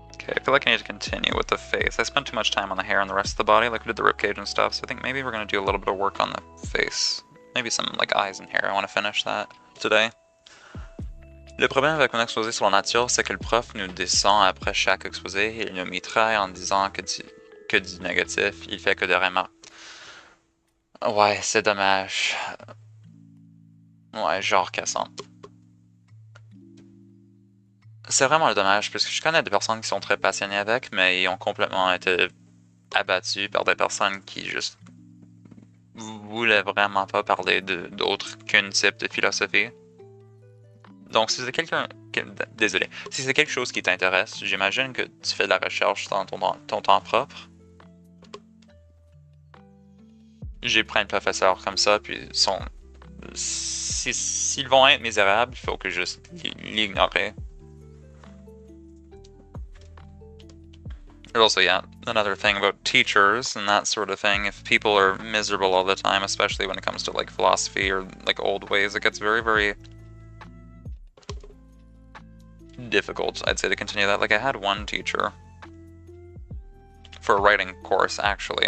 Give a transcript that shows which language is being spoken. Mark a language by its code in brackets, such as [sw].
[en] I feel like I need to continue with the face. I spent too much time on the hair and the rest of the body, like we did the ribcage and stuff, so I think maybe we're going to do a little bit of work on the face. Maybe some like eyes and hair. I want to finish that today. [fr] Le problème avec mon exposé sur la nature, c'est que le prof nous descend après chaque exposé et il nous mitraille en disant que du négatif, il fait que des remarques. Ouais, c'est dommage. Ouais, genre cassant. C'est vraiment dommage, parce que je connais des personnes qui sont très passionnées avec, mais ils ont complètement été abattus par des personnes qui juste voulaient vraiment pas parler d'autre qu'un type de philosophie. Donc si c'est désolé, si c'est quelque chose qui t'intéresse, j'imagine que tu fais de la recherche dans ton temps propre. J'ai plein de professeurs comme ça, puis s'ils vont être misérables, il faut que je l'ignorer. [en] There's also, yeah, another thing about teachers and that sort of thing. If people are miserable all the time, especially when it comes to like philosophy or like old ways, it gets very, very difficult, I'd say, to continue that. Like I had one teacher for a writing course, actually.